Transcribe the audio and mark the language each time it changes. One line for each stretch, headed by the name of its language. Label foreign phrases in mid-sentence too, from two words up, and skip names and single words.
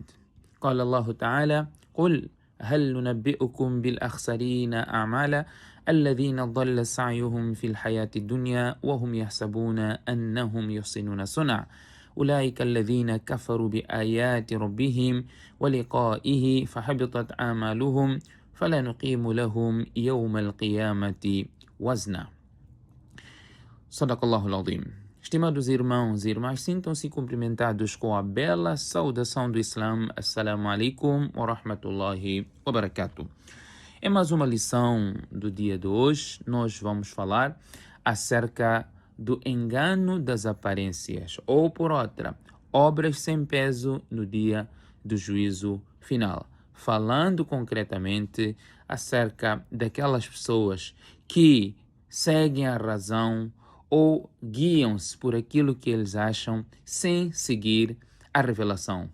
Arabic: قال الله تعالى: قل هل ننبئكم بالأخسرين أعمالا الذين ضل سعيهم في الحياة الدنيا وهم يحسبون أنهم يحسنون صنعا أولئك الذين كفروا بآيات ربهم ولقائه فحبطت أعمالهم فلا نقيم لهم يوم القيامة وزنا. صدق الله العظيم.
Portuguese: Estimados irmãos e irmãs, sintam-se cumprimentados com a bela saudação do Islã.
Arabic: السلام عليكم ورحمة الله وبركاته.
Portuguese: Em mais uma lição do dia de hoje, nós vamos falar acerca do engano das aparências, ou por outra, obras sem peso no dia do juízo final. Falando concretamente acerca daquelas pessoas que seguem a razão ou guiam-se por aquilo que eles acham sem seguir a revelação.